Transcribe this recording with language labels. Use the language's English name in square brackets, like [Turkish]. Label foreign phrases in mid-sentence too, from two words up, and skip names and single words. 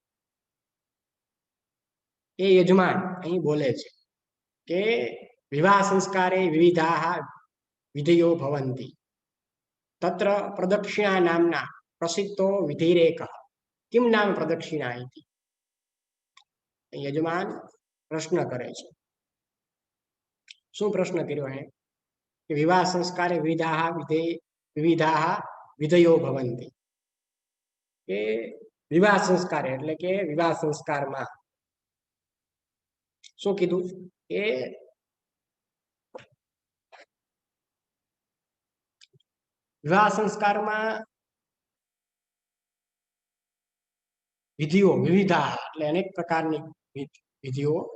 [Gujarati] એ યજમાન અહીં બોલે છે કે [Sanskrit] વિવાહ સંસ્કારે વિવિધા વિધિયો ભવંતી, તત્ર પ્રદક્ષિણા નામના પ્રસિદ્ધો વિધિરેક. કિમ નામ પ્રદક્ષિણા ઇતિ? [Gujarati] યજમાન પ્રશ્ન કરે છે. શું પ્રશ્ન કર્યો? [Sanskrit] કે વિવાહ સંસ્કારે વિવિધા विविधा विधयो भवन्ति [Gujarati] કે વિવાહ સંસ્કાર એટલે કે વિવાહ સંસ્કારમાં શું કીધું કે વિવાહ સંસ્કારમાં વિધિઓ વિવિધા એટલે અનેક પ્રકારની વિધિઓ